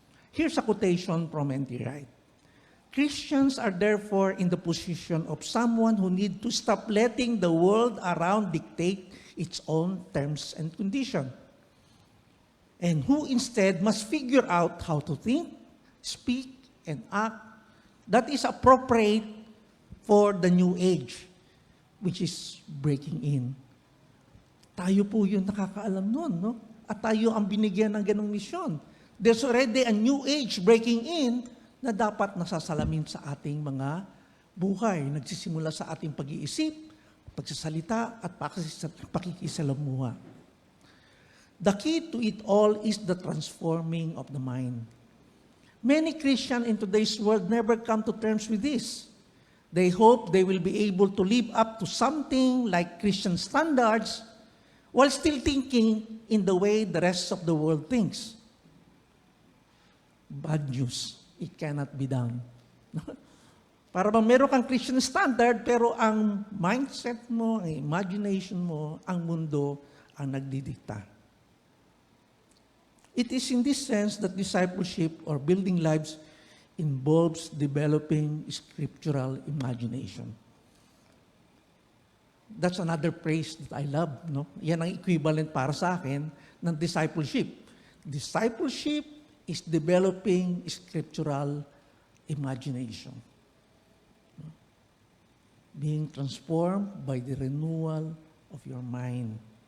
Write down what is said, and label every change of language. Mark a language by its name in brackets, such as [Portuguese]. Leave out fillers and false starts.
[English] Here's a quotation from N.T. Wright. Christians are therefore in the position of someone who need to stop letting the world around dictate its own terms and conditions, and who instead must figure out how to think, speak, and act that is appropriate for the new age, which is breaking in. [Filipino] Tayo po yung nakakaalam nun, no? At tayo ang binigyan ng ganong misyon. [English] There's already a new age breaking in [Filipino] na dapat nasasalamin sa ating mga buhay. Nagsisimula sa ating pag-iisip, pagsasalita, at pakikisalamuha. [English] The key to it all is the transforming of the mind. Many Christians in today's world never come to terms with this. They hope they will be able to live up to something like Christian standards while still thinking in the way the rest of the world thinks. Bad news. It cannot be done. [Filipino] Para bang meron kang Christian standard, pero ang mindset mo, ang imagination mo, ang mundo ang nagdidikta. [English] It is in this sense that discipleship or building lives involves developing scriptural imagination. That's another phrase that I love. No? [Filipino] Yan ang equivalent para sa akin ng discipleship. [English] Discipleship is developing scriptural imagination. Being transformed by the renewal of your mind.